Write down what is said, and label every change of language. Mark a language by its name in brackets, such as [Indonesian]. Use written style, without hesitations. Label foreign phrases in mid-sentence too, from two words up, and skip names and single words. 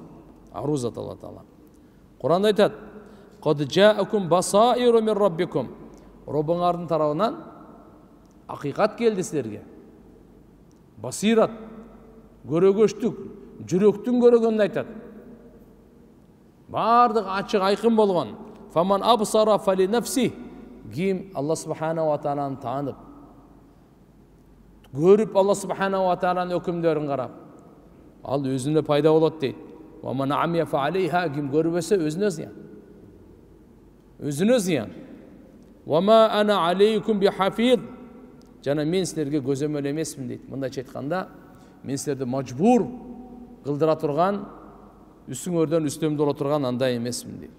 [Kyrgyz] Арузат Алла Таала. Кур'анда айтат: [Arabic] "قد جاءكم بصائر من ربكم." [Kyrgyz] Роббуңардын тарабынан акыйкат келди силерге. Басират, көрөгөчтүк, жүрөктүн көрөгөнүн айтат. Бардык ачык айкын болгон. [Arabic] فمن أبصر فلنفسه. [Kyrgyz] Ким Алла [Arabic] سبحانه و تعالى [Kyrgyz] таанып, көрүп Алла [Arabic] سبحانه و تعالى [Kyrgyz] өкүмдөрүн карап, ал өзүнө пайда болот дейт. [Arabic] ومن عمي فعليها. [Kyrgyz] Ким көрбөсө өзүнө зыян. Өзүнө зыян. [Arabic] وما أنا عليكم بحفيظ. [Kyrgyz] Жана мен силерге көзөмөл эмесмин дейт. Мындайча айтканда, мен силерди мажбур кылдыра турган, үстүңөрдөн үстөмдө боло турган андай эмесмин дейт.